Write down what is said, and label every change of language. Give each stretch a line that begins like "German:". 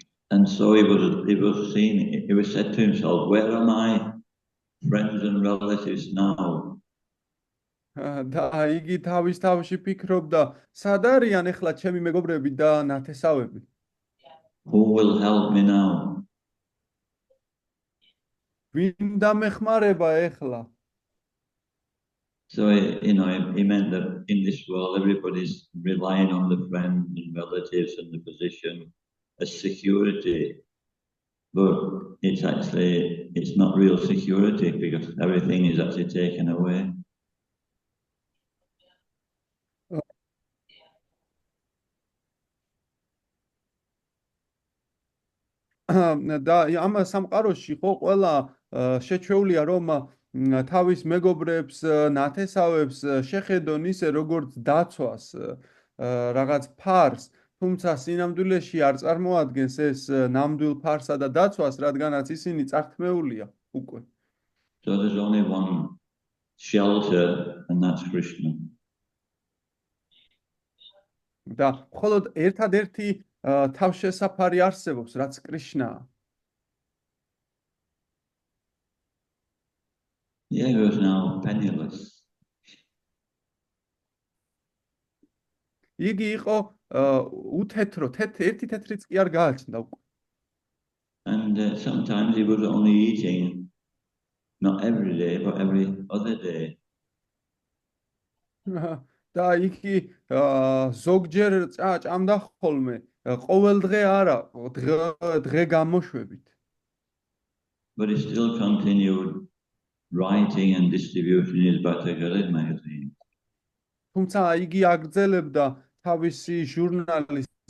English: And so he was said to himself, where are my friends and relatives now?
Georgian: და იგი თავის თავში ფიქრობდა, სად არიან ახლა ჩემი მეგობრები და ნათესავები?
English: Who will help me now?
Georgian: ვინ დამეხმარება ახლა?
English: So, he meant that in this world, everybody's relying on the friends and relatives and the position as security. But it's not real security because everything is actually taken away.
Georgian: და ამ სამყაროში ხო ყველა შეჩვეულია, რომ თავის მეგობრებს, ნათესავებს შეხედონ ისე, როგორც დაცვას, რაღაც ფარს, თუმცა სინამდვილეში არ წარმოადგენს ეს ნამდვილ ფარსა და დაცვას, რადგანაც ისინი წართმეულია უკვე.
English: So there's only one shelter and that's Krishna.
Georgian: და მხოლოდ ერთადერთი თავშესაფარი არსებობს, რაც კრიშნაა.
English: Yeah, he was now penniless.
Georgian: იგი იყო უთეთრო, ერთი თეთრიც კი არ გააჩნდა უკვე.
English: And sometimes he was only eating, not every day, but every other day.
Georgian: და იგი ზოგჯერ ჭამდა ხოლმე, ყოველ დღე არა, დღე გამოშვებით.
English: But he still continued writing and distributing his Bhattacharya magazine.
Georgian: თუმცა იგი აგრძელებდა თავისი ჟურნალის